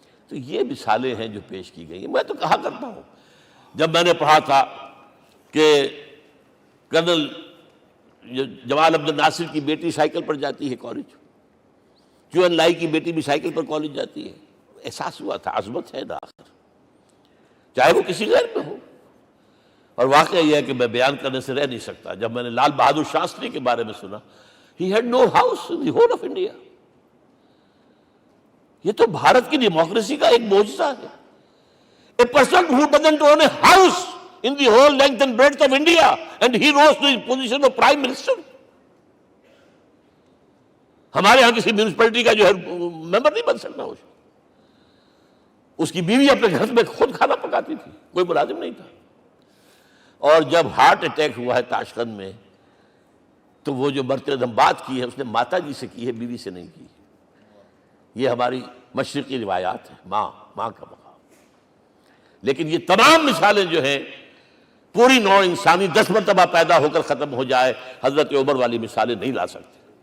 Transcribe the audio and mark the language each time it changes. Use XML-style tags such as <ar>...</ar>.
<ur>تو یہ مثالیں ہیں جو پیش کی گئی ہیں. میں تو کہا کرتا ہوں، جب میں نے پڑھا تھا کہ کرنل جمال عبد الناصر کی بیٹی سائیکل پر جاتی ہے کالج، چو این لائی کی بیٹی بھی سائیکل پر کالج جاتی ہے، احساس ہوا تھا عظمت ہے نا آخر، چاہے وہ کسی غیر میں ہو. اور واقعہ یہ ہے کہ میں بیان کرنے سے رہ نہیں سکتا. جب میں نے لال بہادر شاستری کے بارے میں سنا،</ur> <en>he had no house in the whole of India.</en> <ur>یہ تو بھارت کی ڈیموکریسی کا ایک معجزہ ہے.</ur> <en>A person who doesn't own a house in the whole length and breadth of India, and he rose to the position of Prime Minister.</en> <ur>ہمارے ہاں کسی میونسپلٹی کا جو ہے ممبر نہیں بن سکتا، اس کی بیوی اپنے گھر میں خود کھانا پکاتی تھی، کوئی ملازم نہیں تھا۔ اور جب ہارٹ اٹیک ہوا ہے تاشقند میں، تو وہ جو مرتد ہم بات کی ہے اس نے ماتا جی سے کی ہے، بیوی سے نہیں کی۔ یہ ہماری مشرقی روایات ہیں، ماں کا مقام۔ لیکن یہ تمام مثالیں جو ہیں، پوری نوع انسانی 10 مرتبہ پیدا ہو کر ختم ہو جائے، حضرت عمر والی مثالیں نہیں لا سکتے۔</ur>